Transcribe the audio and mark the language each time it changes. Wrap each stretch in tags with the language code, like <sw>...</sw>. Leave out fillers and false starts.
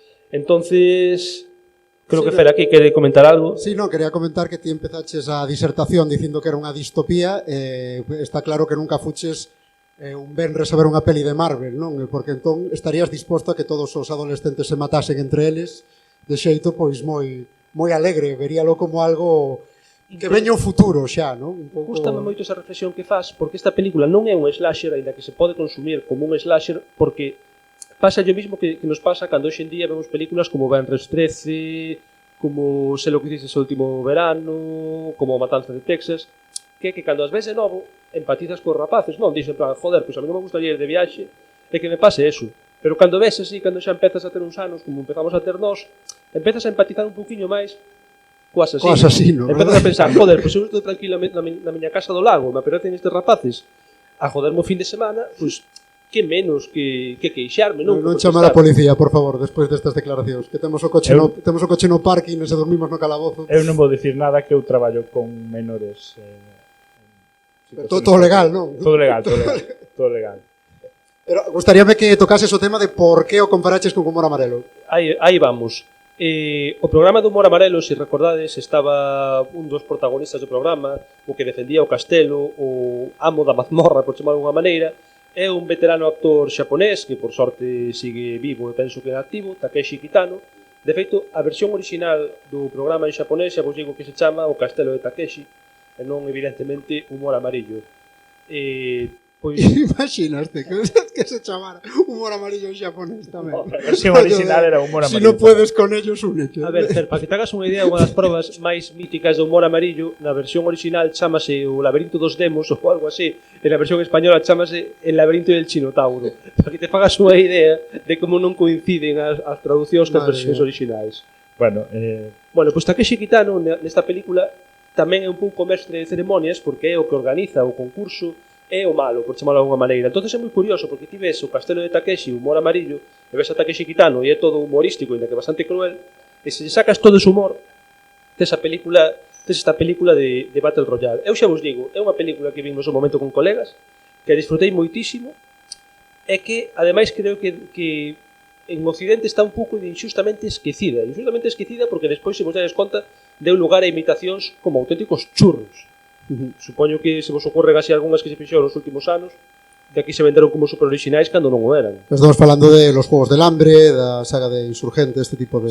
<gl>Entonces, creo que Fer aquí quere comentar algo. Sí, no, quería comentar que ti empezaches a disertación dicindo que era unha distopía, está claro que nunca fuches un venres a ver unha peli de Marvel, non? Porque entón estarías disposto a que todos os adolescentes se matasen entre eles de xeito pois moi alegre, veríalo como algo que veña o futuro xa, non? Un pouco... Gústame moito esa reflexión que faz, porque esta película non é un slasher, aínda que se pode consumir como un slasher, porque pasa o mismo que nos pasa cando hoxe en día vemos películas como Venres 13, como Sei lo que dices o último verano, como Matanza de Texas, que cando as ves de novo empatizas cos rapaces, non? Dixen, en plan, joder, pois a mí non me gustaría ir de viaxe e que me pase eso. Pero cando ves así, cando xa empezas a ter uns anos, como empezamos a ter nós, empezas a empatizar un poquinho máis co asasino. Empezas a pensar, joder, pois eu estou tranquilamente na miña casa do lago, me aparecen estes rapaces a joderme o fin de semana, pois que menos que queixarme, non? Non chamar a policía, por favor, despois destas declaracións, que temos o coche no parking e se dormimos no calabozo. Eu non vou dicir nada, que eu traballo con menores. Todo legal, non? Todo legal, todo legal. Pero gustaríame que tocases o tema de por que o comparaches con Humor Amarelo. Aí vamos. O programa do Humor Amarelo, se recordades, estaba un dos protagonistas do programa, o que defendía o castelo, o amo da mazmorra, por chamar de alguma maneira, é un veterano actor xaponés que por sorte sigue vivo e penso que é activo, Takeshi Kitano. De feito, a versión original do programa en xaponés xa vos digo que se chama O Castelo de Takeshi e non evidentemente Humor Amarillo. Pois Imaginaste que se chamara Humor Amarillo en xaponés tamén. A versión original era Humor Amarillo.</gl> <es>Si non puedes con ellos, únete.</es> <gl>a ver, Fer, para que te hagas unha idea, unha das probas máis míticas do Humor Amarillo, na versión original chámase O Laberinto dos Demos ou algo así, e na versión española chámase El Laberinto del Chinotauro. Para que te fagas unha idea de como non coinciden as traducións das versións originais. Bueno, Pois Takeshi Kitano nesta película tamén é un pouco mestre de ceremonias porque é o que organiza o concurso, é o malo, por chamarlo de alguma maneira. Entonces é moi curioso porque ti ves o Castelo de Takeshi, Humor Amarillo, e ves a Takeshi Kitano e é todo humorístico, ainda que bastante cruel, e se sacas todo ese humor, tes esta película de Battle Royale. Eu xa vos digo, é unha película que vimos un momento con colegas, que disfrutei moitísimo, e que, ademais, creo que en Occidente está un pouco injustamente esquecida. Injustamente esquecida porque despois, se vos dades conta, deu lugar a imitacións como auténticos churros. Supoño que se vos ocorren así algunhas que se fixeron nos últimos anos, de aquí se venderon como super originais cando non o eran. Estamos falando de los Juegos del Hambre, da saga de Insurgente, este tipo de...</gl>